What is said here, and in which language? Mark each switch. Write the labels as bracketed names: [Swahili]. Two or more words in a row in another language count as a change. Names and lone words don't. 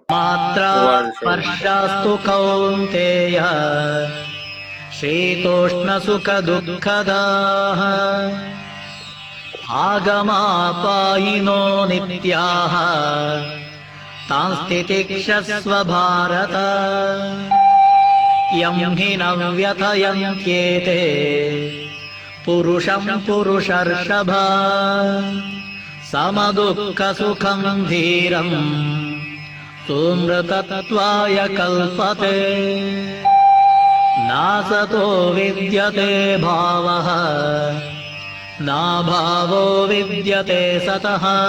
[Sanskrit] मात्रा स्पर्शास्तु कौन्तेय शीतोष्ण सुख दुःखदाः आगमापायिनो नित्याः तांस्तितिक्षस्व भारत यं हि न व्यथयन्त्येते पुरुषं पुरुषर्षभ समदुःख सुखं धीरं सुमृतत्वाय कल्पते नासतो विद्यते भावः नाभावो विद्यते सतः